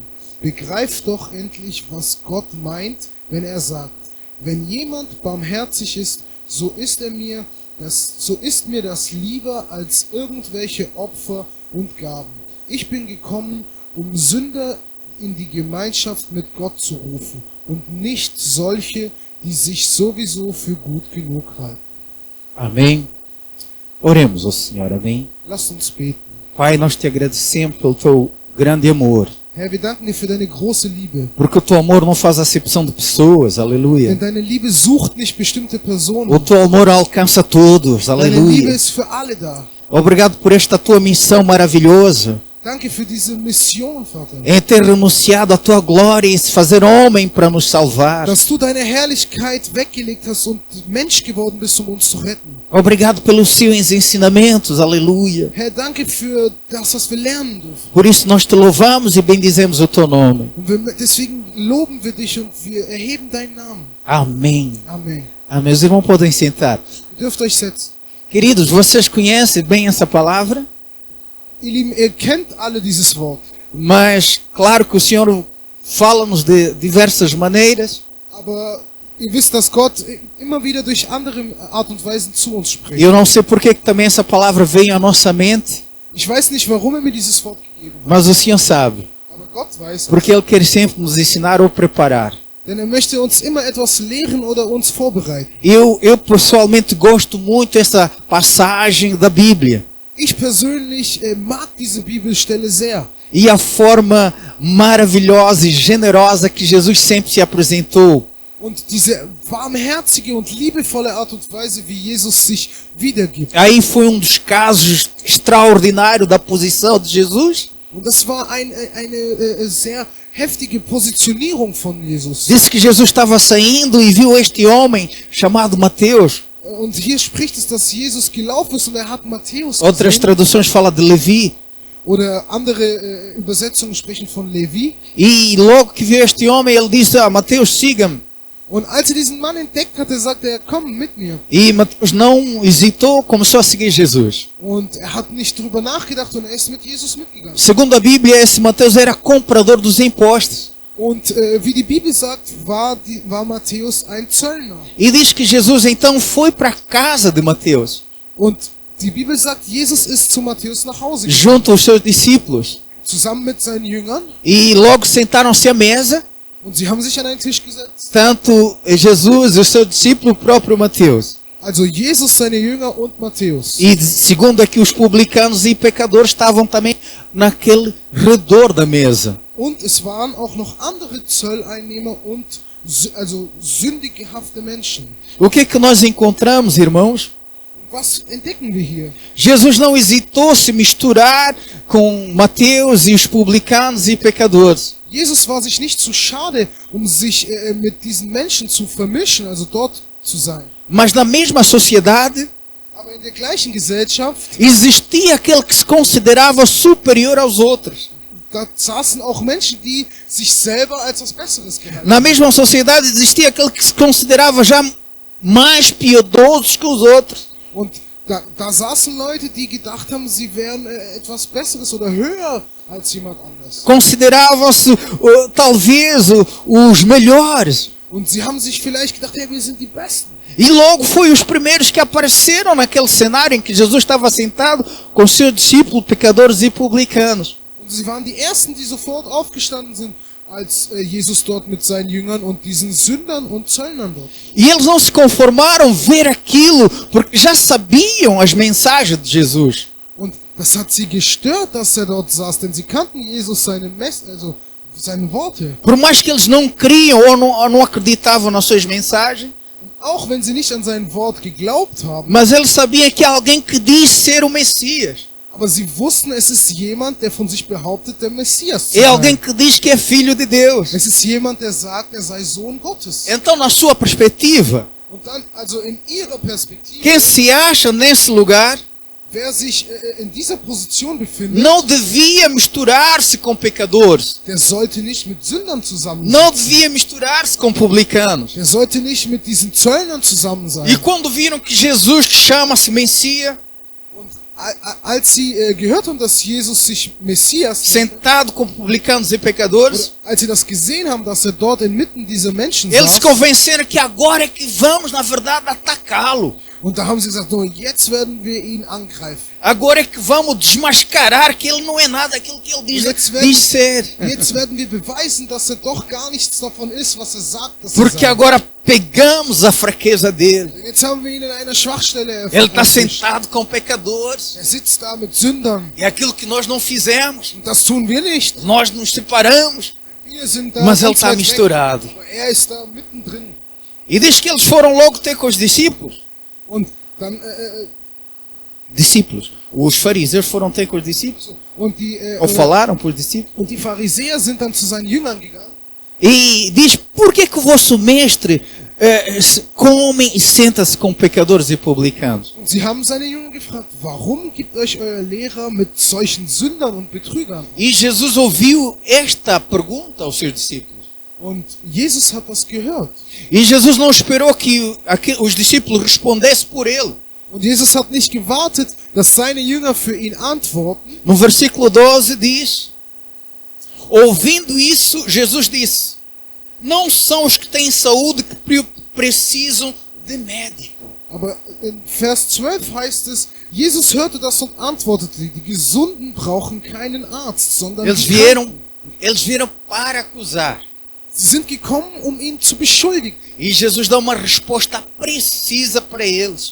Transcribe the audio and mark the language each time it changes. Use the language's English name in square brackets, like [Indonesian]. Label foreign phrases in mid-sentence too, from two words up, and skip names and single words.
[German] Begreift doch endlich, was Gott meint, wenn er sagt: Wenn jemand barmherzig ist, so ist mir das lieber als irgendwelche Opfer und Gaben. Ich bin gekommen, um Sünder in die Gemeinschaft mit Gott zu rufen und nicht solche, die sich sowieso für gut genug halten. [Portuguese] Amém. Oremos ao Senhor, amém. [German] Lasst uns beten. [Portuguese] Pai, nós te agradecemos pelo teu grande amor. [German] Herr, wir danken dir für deine große Liebe. [Portuguese] Porque o teu amor não faz acepção de pessoas, aleluia. [German] Denn deine Liebe sucht nicht bestimmte Personen. [Portuguese] O teu amor alcança todos, [German] Deine Liebe [Portuguese] aleluia. [German] ist für alle da. [Portuguese] Obrigado por esta tua missão maravilhosa, [German] Danke für diese Mission, Vater. [Portuguese] em ter renunciado à tua glória e se fazer homem para nos salvar. [German] Dass du deine Herrlichkeit weggelegt hast und Mensch geworden bist, um uns zu retten. [Portuguese] Obrigado pelos seus ensinamentos, aleluia. [German] Herr, danke für das, was wir lernen dürfen. [Portuguese] Por isso nós te louvamos e bendizemos o teu nome. [German] Und deswegen loben wir dich und wir erheben deinen Namen. [Portuguese] Amém. [German] Amen. [Portuguese] Amém. Os irmãos podem sentar. [German] Ihr dürft euch setzen. [Portuguese] Queridos, vocês conhecem bem essa palavra? [German] Ihr Lieben, ihr kennt alle dieses Wort. [Portuguese] Mas, claro que o Senhor fala-nos de diversas maneiras. [German] Aber ihr wisst, dass Gott immer wieder durch andere Art und Weisen zu uns [Portuguese] E [German] spricht. [Portuguese] eu não sei porque que também essa palavra veio à nossa mente, [German] Ich weiß nicht, warum er mir dieses Wort gegeben hat. [Portuguese] mas o Senhor sabe. [German] Aber Gott weiß es. [Portuguese] Porque Ele quer sempre nos ensinar ou preparar. [German] Denn er möchte uns immer etwas lehren oder uns vorbereiten. [Portuguese] Eu pessoalmente gosto muito dessa passagem da Bíblia. [German] Ich persönlich mag diese Bibelstelle sehr. [Portuguese] E a forma maravilhosa e generosa que Jesus sempre se apresentou. [German] Und diese warmherzige und liebevolle Art und Weise, wie Jesus sich wiedergibt. [Portuguese] Aí foi dos casos extraordinários da posição de Jesus. [German] Und das war eine sehr heftige Positionierung von Jesus. [Portuguese] Disse que Jesus estava saindo e viu este homem chamado Mateus. [German] Und hier spricht es, dass Jesus gelaufen ist und er hat Matthäus [Portuguese] Outras [German] gesehen. [Portuguese] traduções falam de Levi. [German] Oder andere Übersetzungen sprechen von Levi. [Portuguese] E logo que viu este homem, ele disse: Mateus, siga-me. [German] Und als er diesen Mann entdeckt hatte, sagte er, komm mit mir. [Portuguese] E Mateus não hesitou, começou a seguir Jesus. [German] Und er hat nicht drüber nachgedacht und er ist mit Jesus mitgegangen. [Portuguese] Segundo a Bíblia, esse Mateus era comprador dos impostos. [German] Und wie die Bibel sagt, war Matthäus ein Zöllner. [Portuguese] E diz que Jesus então foi para a casa de Mateus, [German] Und die Bibel sagt, Jesus ist zu Matthäus nach Hause gegangen, [Portuguese] junto aos seus discípulos. [German] zusammen mit seinen Jüngern. [Portuguese] E logo sentaram-se à mesa, [German] Und sie haben sich an einen Tisch gesetzt. [Portuguese] tanto Jesus e o seu discípulo, o próprio Mateus. [German] Also Jesus, seine Jünger und Matthäus. [Portuguese] E segundo aqui, os publicanos e pecadores estavam também naquele redor da mesa. [German] Und es waren auch noch andere Zolleinnehmer und also sündighafte Menschen. [Portuguese] O que é que nós encontramos, irmãos? [German] Was entdecken wir hier? [Portuguese] Jesus não hesitou se misturar com Mateus e os publicanos e pecadores. [German] Jesus war sich nicht zu schade, sich mit diesen Menschen zu vermischen, also dort zu sein. [Portuguese] Mas na mesma sociedade [German] Aber in der gleichen Gesellschaft, [Portuguese] existia aquele que se considerava superior aos outros. [German] da saßen auch Menschen, die sich selber als was Besseres gehalten [Portuguese] Na [German] haben. [Portuguese] mesma sociedade existia aquele que se considerava já mais piedosos que os outros. [German] Und da saßen Leute, die gedacht haben, sie wären etwas Besseres oder höher als jemand anders. [Portuguese] Consideravam-se talvez os melhores. [German] Und sie haben sich vielleicht gedacht, ja, wir sind die Besten. [Portuguese] E logo foi os primeiros que apareceram naquele cenário em que Jesus estava sentado com seus discípulos, pecadores e publicanos. [German] Und sie waren die Ersten, die sofort aufgestanden sind, als Jesus dort mit seinen Jüngern und diesen Sündern und Zöllnern dort. [Portuguese] E eles não se conformaram ver aquilo, porque já sabiam as mensagens de Jesus. [German] Und das hat sie gestört, dass er dort saß, denn sie kannten Jesus seine seine Worte. [Portuguese] Por mais que eles não criam ou não acreditavam nas suas mensagens, [German] Auch wenn sie nicht an sein Wort geglaubt haben, [Portuguese] mas eles sabiam que há alguém que diz ser o Messias. [German] aber sie wussten, es ist jemand, der von sich behauptet, der Messias zu [Portuguese] É alguém [German] sein. [Portuguese] que diz que é filho de Deus. [German] Es ist jemand, der sagt, er sei Sohn Gottes. [Portuguese] Então, na sua perspectiva, [German] Und dann, also in ihrer Perspektive, [Portuguese] quem se acha nesse lugar [German] wer sich in dieser Position befindet, [Portuguese] não devia misturar-se com pecadores. [German] der sollte nicht mit Sündern zusammen [Portuguese] Não [German] sein. [Portuguese] devia misturar-se com publicanos. [German] Der sollte nicht mit diesen Zöllnern zusammen sein. [Portuguese] E quando viram que Jesus chama-se Messias, [German] Und als sie gehört haben, dass Jesus sich Messias nennt, [Portuguese] sentado com publicanos e pecadores, [German] oder als sie das gesehen haben, dass er dort inmitten dieser Menschen [Portuguese] eles se [German] saß, [Portuguese] convenceram que agora é que vamos, na verdade, atacá-lo. [German] und da haben sie gesagt, no, jetzt werden wir ihn angreifen. [Portuguese] Agora é que vamos desmascarar que ele não é nada aquilo que ele diz ser. [German] Jetzt werden wir beweisen, dass er doch gar nichts davon ist, was er sagt, dass [Portuguese] Porque [German] er sagt. [Portuguese] agora pegamos a fraqueza dele. [German] Jetzt haben wir ihn in einer Schwachstelle [Portuguese] Ele está [German] erwischt. [Portuguese] sentado com pecadores. [German] Er sitzt da mit Sündern. [Portuguese] É aquilo que nós não fizemos. [German] Und das tun wir nicht. [Portuguese] Nós nos separamos. [German] Wir sind da [Portuguese] Mas ele [German] ganz [Portuguese] está [German] weit weg, [Portuguese] misturado. [German] aber er ist da mittendrin. [Portuguese] E diz que eles foram logo ter com os discípulos. [German] Und dann, [Portuguese] Discípulos. Os fariseus foram ter com os discípulos. [German] und die, [Portuguese] Ou falaram para os discípulos. [German] und die Pharisäer sind dann zu seinen Jüngern gegangen. [Portuguese] E diz, por que que o vosso mestre come e senta-se com pecadores e publicanos? [German] Und sie haben seine Jünger gefragt, warum gibt euch euer Lehrer mit solchen Sündern und Betrügern? [Portuguese] E Jesus ouviu esta pergunta aos seus discípulos. [German] Und Jesus hat das gehört. [Portuguese] E Jesus não esperou que os discípulos respondessem por ele. [German] Und Jesus hat nicht gewartet, dass seine Jünger für ihn antworten. [Portuguese] No versículo 12 diz, ouvindo isso, Jesus disse, não são os que têm saúde que precisam de médico. [German] Aber in Vers 12 heißt es, Jesus hörte das und antwortete, die Gesunden brauchen keinen Arzt, sondern [Portuguese] Eles [German] die Kranken. [Portuguese] vieram para acusar. [German] Sie sind gekommen, um ihn zu beschuldigen. [Portuguese] E Jesus dá uma resposta precisa para eles.